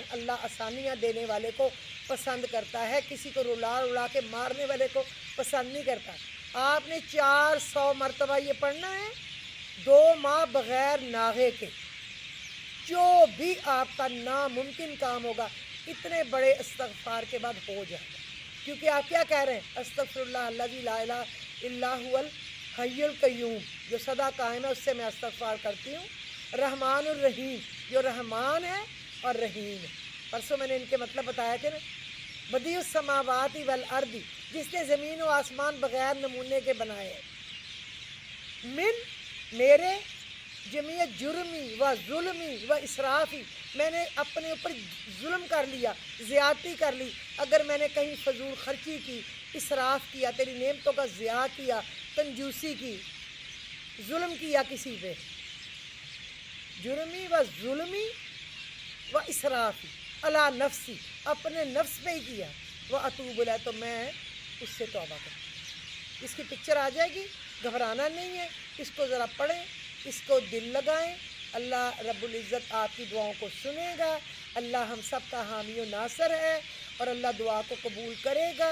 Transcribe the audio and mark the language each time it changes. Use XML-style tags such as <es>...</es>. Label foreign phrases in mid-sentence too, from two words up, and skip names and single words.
<ur>اللہ آسانیاں دینے والے کو پسند کرتا ہے، کسی کو رلا رلا کے مارنے والے کو پسند نہیں کرتا۔ آپ نے 400 مرتبہ یہ پڑھنا ہے، 2 ماہ بغیر ناغے کے۔ جو بھی آپ کا ناممکن کام ہوگا اتنے بڑے استغفار کے بعد ہو جائے گا، کیونکہ آپ کیا کہہ رہے ہیں؟</ur> <ar>استغفر اللہ الذی لا الہ الا هو الحی القیوم،</ar> <ur>جو سدا قائم ہے، اس سے میں استغفار کرتی ہوں۔</ur> <ar>رحمان الرحیم،</ar> <ur>جو رحمان ہے اور رحیم ہے، پرسوں میں نے ان کے مطلب بتایا تھے نا۔</ur> <ar>بدیع السماوات والارض،</ar> <ur>جس نے زمین و آسمان بغیر نمونے کے بنائے ہیں، من میرے،</ur> <ar>جمیع جرمی و ظلمی و اسرافی،</ar> <ur>میں نے اپنے اوپر ظلم کر لیا، زیادتی کر لی، اگر میں نے کہیں فضول خرچی کی، اسراف کیا، تیری نعمتوں کا ضیاع کیا، کنجوسی کی، ظلم کیا کسی پہ،</ur> <ar>جرمی و ظلمی و اسرافی علی نفسی،</ar> <ur>اپنے نفس پہ ہی کیا، وہ</ur> <ar>اتوب الیہ،</ar> <ur>تو میں اس سے توبہ کروں۔ اس کی پکچر آ جائے گی، گھبرانا نہیں ہے، اس کو ذرا پڑھیں، اس کو دل لگائیں، اللہ رب العزت آپ کی دعاؤں کو سنے گا، اللہ ہم سب کا حامی و ناصر ہے، اور اللہ دعا کو قبول کرے گا۔</ur>